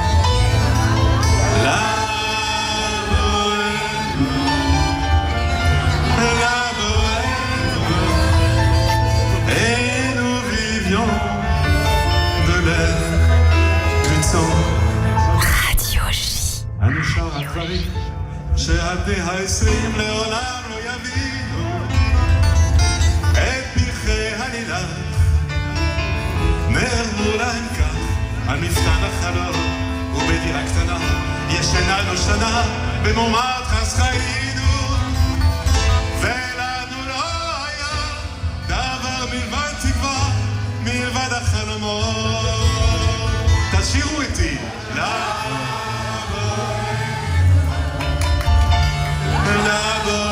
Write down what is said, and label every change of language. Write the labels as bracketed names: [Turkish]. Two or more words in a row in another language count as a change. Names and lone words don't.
[French] La bohème, et nous vivions de l'air, du sang. Radio J. [Hebrew] אנו שר הדברים שעדי ה-20 לעולם לא יבינו את פרחי הלילך נהרגו להם כך על מפתן החלום ובדירה קטנה ישנה שנה במומטרס חיינו ולנו לא היה דבר מלבד תקווה מלבד החלומות תשאירו איתי La